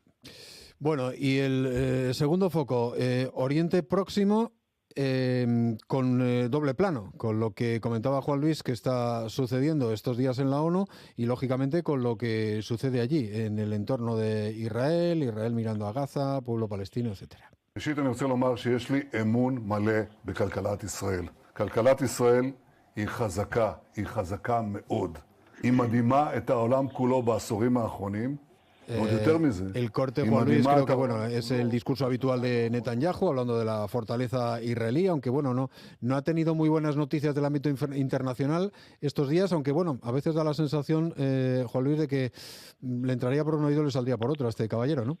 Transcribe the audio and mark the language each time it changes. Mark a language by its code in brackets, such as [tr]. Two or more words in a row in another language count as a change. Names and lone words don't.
[es] Bueno, y el segundo foco, Oriente Próximo, con doble plano, con lo que comentaba Juan Luis que está sucediendo estos días en la ONU y lógicamente con lo que sucede allí, en el entorno de Israel mirando a Gaza, pueblo palestino, etcétera. [he] ראשית אני רוצה לומר שיש לי אמון מלא בכלכלת ישראל. כלכלת ישראל היא חזקה מאוד. היא מדהימה את העולם כולו בעשורים האחרונים. [es] El corte, Juan Luis, creo que bueno, es el discurso habitual de Netanyahu, hablando de la fortaleza israelí, aunque bueno, no ha tenido muy buenas noticias del ámbito internacional estos días, aunque bueno, a veces da la sensación, Juan Luis, de que le entraría por un oído y le saldría por otro a este caballero, ¿no?